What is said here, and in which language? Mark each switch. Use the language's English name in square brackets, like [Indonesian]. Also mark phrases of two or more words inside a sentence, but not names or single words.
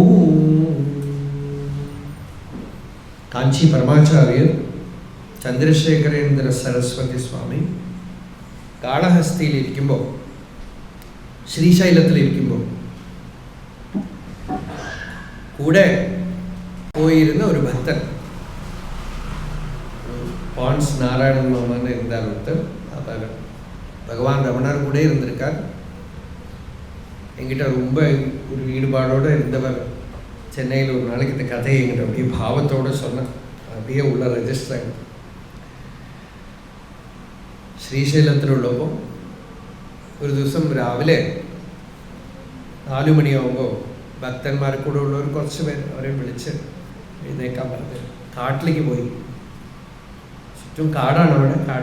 [Malayalam] കാഞ്ചി പരമാചാര്യർ ചന്ദ്രശേഖരേന്ദ്ര സരസ്വതി സ്വാമി കാളഹസ്തിയിലിരിക്കുമ്പോൾ, ശ്രീശൈലത്തിലിരിക്കുമ്പോൾ കൂടെ പോയിരുന്ന ഒരു ഭക്തൻ, [Tamil] பான்ஸ் நாராயணன் மாமான்னு இருந்தார் ஒருத்தர். அப்போ பகவான் ரமணர் கூட இருந்திருக்கார். என்கிட்ட ரொம்ப ஒரு ஈடுபாடோடு இருந்தவர். சென்னையில் ஒரு நாளைக்கு இந்த கதையை என்கிட்ட அப்படியே பாவத்தோடு சொன்னேன். அப்படியே உள்ள [Malayalam] ரெஜிസ്റ്റർ ആയി. ശ്രീശൈലത്തിലുള്ളപ്പോൾ ഒരു ദിവസം രാവിലെ 4 മണിയാകുമ്പോൾ ഭക്തന്മാരെ കൂടെ ഉള്ളവർ കുറച്ച് പേര് അവരെ വിളിച്ച് എഴുന്നേക്കാൻ പറഞ്ഞ് കാട്ടിലേക്ക് പോയി. ചുറ്റും കാടാണ് അവിടെ.